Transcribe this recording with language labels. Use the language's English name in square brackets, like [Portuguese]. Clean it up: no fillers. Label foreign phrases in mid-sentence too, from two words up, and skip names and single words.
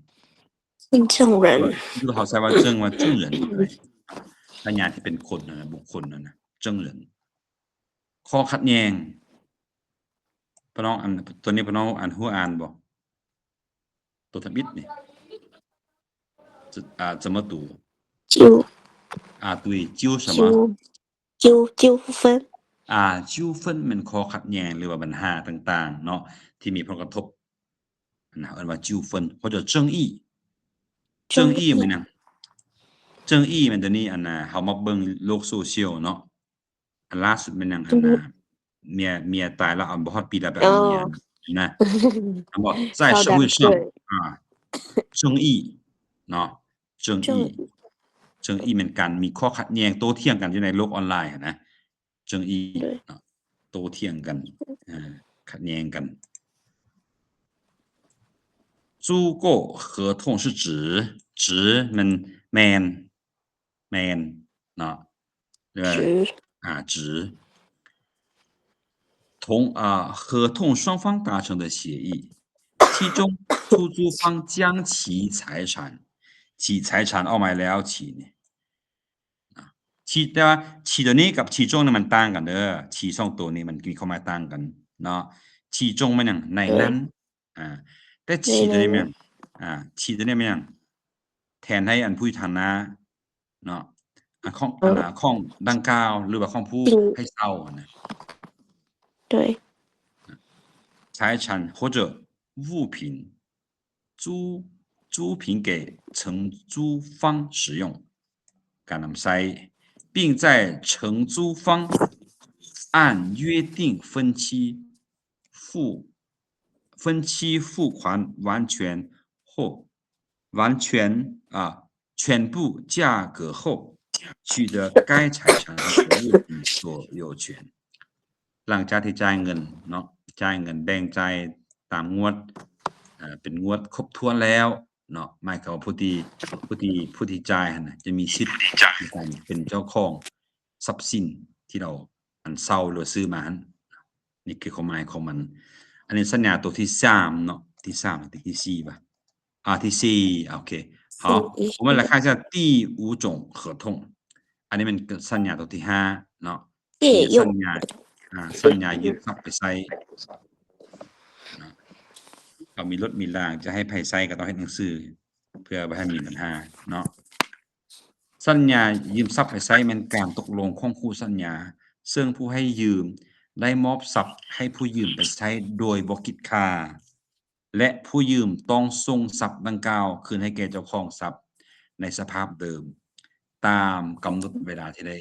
[Northeastern Thai] หรือเขาใช้ว่าเ证人พยานที่เป็นคนนะบุคคลนะเ证人ข้อขัดแย้งพี่น้องตัวนี้พี่น้องหัวอ่านบ่ตัวทบิดนี่ [Chinese] 怎么读对纠什么 [Northeastern Thai] 纠纷纠纷มันข้อขัดแย้งหรือว่าปัญหาต่างๆเนาะที่มีผลกระทบนะเรียกว่า [Chinese] 纠纷或者 [Northeastern Thai] 争议มันนะ争议มันตัวนี้เฮามาเบิ่งโลกโซเชียลเนาะอันล่าสุดมันยังเมียตายแล้วบ่ฮอดปีแล้วแบบเมียนะบอก [Chinese] 在社会上争议 [Northeastern Thai] เนาะ争议มันการมีข้อขัดแย้งโต้เถียงกันอยู่ในโลกออนไลน์นะ争议เนาะโต้เถียงกันขัดแย้งกัน [Chinese] 租购合同是指 [Northeastern Thai] มันแมนเนาะ [Chinese] 指合同双方达成的协议其中出租方将其财产 [Northeastern Thai] เอามาแล้วฉีเนี่ย แต่ว่าฉีตัวนี้กับฉีจงนี่มันต่างกันเด้อฉี2ตัวนี้มันมีความหมายต่างกันเนาะฉีจงมันอย่างในนั้นแต่ฉีตัวนี้มันฉีตัวนี้มันอย่างแทนให้อันผู้ฐานะเนาะของดังกล่าวหรือว่าของผู้ให้เช่านะ 对 [Chinese] 财产或者物品租品给承租方使用การนำใช้并在承租方按约定分期付款完全全部价格后取得该财产和物品所有权 [Northeastern Thai] หลังจากที่จ่ายเงินเนาะ จ่ายเงินแบ่งจ่ายตามงวดเป็นงวดครบถ้วนแล้วเนาะหมายความว่าผู้ที่จ่ายน่ะ จะมีสิทธิ์ในการเป็นเจ้าของทรัพย์สินที่เราเช่าหรือซื้อมานี่คือความหมายของมันอันนี้สัญญาตัวที่3เนาะที่3ที่4ป่ะที่4โอเค [Chinese] 好我们来看一下第5种合同 [Northeastern Thai] อันนี้มันสัญญาตัวที่5เนาะสัญญายึดทรัพย์ไปใช้ เอามีรถมีรางจะให้ไผใช้ก็ต้องเฮ็ดหนังสือเพื่อบ่ให้มีปัญหาเนาะสัญญายืมทรัพย์ให้ใช้แม่นการตกลงของคู่สัญญาซึ่งผู้ให้ยืมได้มอบทรัพย์ให้ผู้ยืมไปใช้โดยบ่คิดค่าและผู้ยืมต้องส่งทรัพย์ดังกล่าวคืนให้แก่เจ้าของทรัพย์ในสภาพเดิมตามกำหนดเวลาที่ได้